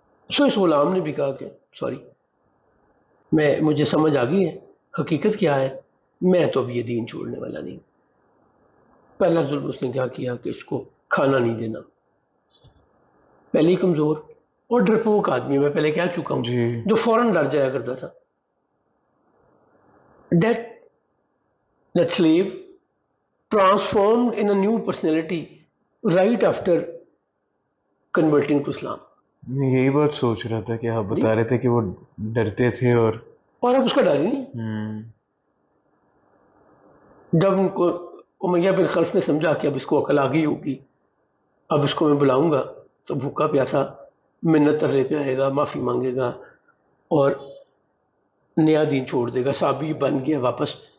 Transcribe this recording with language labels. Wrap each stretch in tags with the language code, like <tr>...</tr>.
<ur>سو اس غلام نے بھی کہا کہ سوری, مجھے سمجھ آ گئی ہے حقیقت کیا ہے, میں تو اب یہ دین چھوڑنے والا نہیں. پہلا ظلم اس نے کیا کیا کہ اس کو کھانا نہیں دینا. پہلے ہی کمزور اور ڈرپوک آدمی, میں پہلے کہہ چکا ہوں, جو فوراً ڈر جایا کرتا تھا.</ur> <en>That slave transformed in a new personality right after converting to Islam.</en> <ur>میں یہی بات سوچ رہا تھا کہ آپ بتا رہے تھے کہ وہ ڈرتے تھے اور اب اس کا ڈر ہی نہیں. جب ان کو امیہ بن خلف نے سمجھا کہ اب اس کو عقل آ گئی ہوگی, اب اس کو میں بلاؤں گا تو بھوکا پیاسا منت ترلے پہ آئے گا, معافی مانگے گا اور نیا دین چھوڑ دے گا, سابی بن گیا واپس.</ur>